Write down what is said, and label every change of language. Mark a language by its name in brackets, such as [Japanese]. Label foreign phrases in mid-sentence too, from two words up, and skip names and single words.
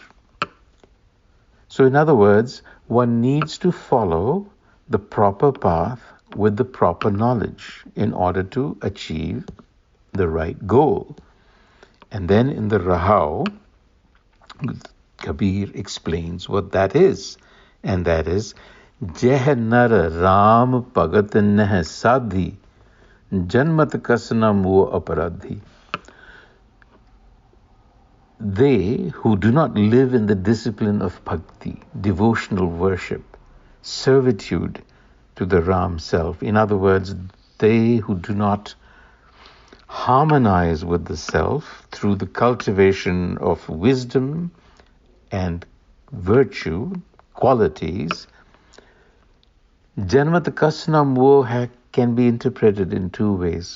[English] So in other words, one needs to follow the proper path with the proper knowledge in order to achieve the right goal. And then in the Rahau, Kabir explains what that is. And that is, [Punjabi] ਜਿਹ ਨਰ ਰਾਮ ਭਗਤਿ ਨਹਿ ਸਾਧੀ, ਜਨਮਤ ਕਸ ਨ ਮੁਓ ਅਪਰਾਧੀ. [English] They who do not live in the discipline of bhakti, devotional worship, servitude to the Ram self, in other words, they who do not harmonize with the self through the cultivation of wisdom and virtue, qualities, [Punjabi] ਜਨਮਤ ਕਸਨ ਮੋਹਾ [English] can be interpreted in two ways.